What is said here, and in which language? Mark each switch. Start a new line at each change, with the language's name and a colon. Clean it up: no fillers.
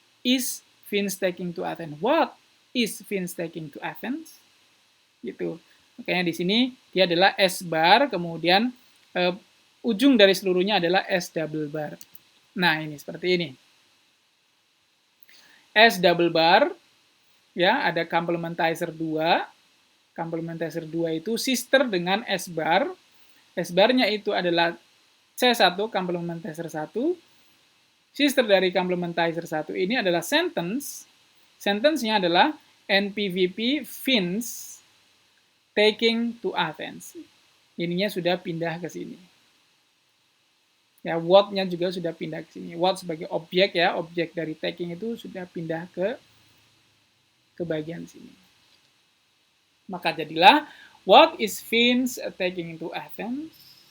English: Is Vince taking to Athens? What is Vince taking to Athens?
Indonesian: Gitu. Makanya di sini dia adalah S bar, kemudian ujung dari seluruhnya adalah S double bar. Nah, ini seperti ini. S double bar ya, ada complementizer 2. Complementizer 2 itu sister dengan S bar. S barnya itu adalah C1, complementizer 1. Sister dari complementizer 1 ini adalah sentence. Sentence-nya adalah NPVP
English: Vince taking to Athens.
Indonesian: Ininya sudah pindah ke sini. Ya, what-nya juga sudah pindah ke sini. What sebagai objek ya, objek dari taking itu sudah pindah ke bagian sini. Maka jadilah
English: what is Vince taking to Athens?